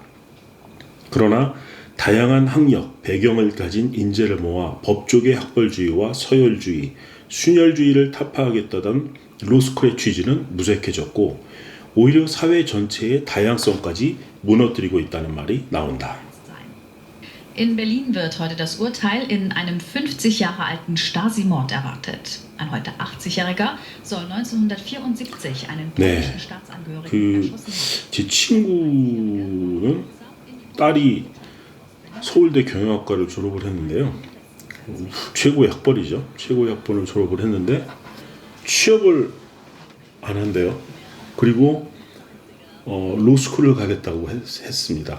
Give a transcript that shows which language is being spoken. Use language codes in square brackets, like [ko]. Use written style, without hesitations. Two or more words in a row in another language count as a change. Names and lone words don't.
[ko] 그러나 다양한 학력, 배경을 가진 인재를 모아 법조계 학벌주의와 서열주의, 순혈주의를 타파하겠다던 로스쿨의 취지는 무색해졌고 오히려 사회 전체의 다양성까지 무너뜨리고 있다는 말이 나온다. [de] In Berlin wird heute das Urteil in einem 50 Jahre alten Stasi-Mord erwartet. Ein heute 80-Jähriger soll 1974 einen polnischen Staatsangehörigen erschossen haben. [ko] 제 친구는 딸이 서울대 경영학과를 졸업을 했는데요. 최고의 학벌이죠. 최고의 학벌을 졸업을 했는데 취업을 안 한대요. 그리고 로스쿨을 가겠다고 했습니다.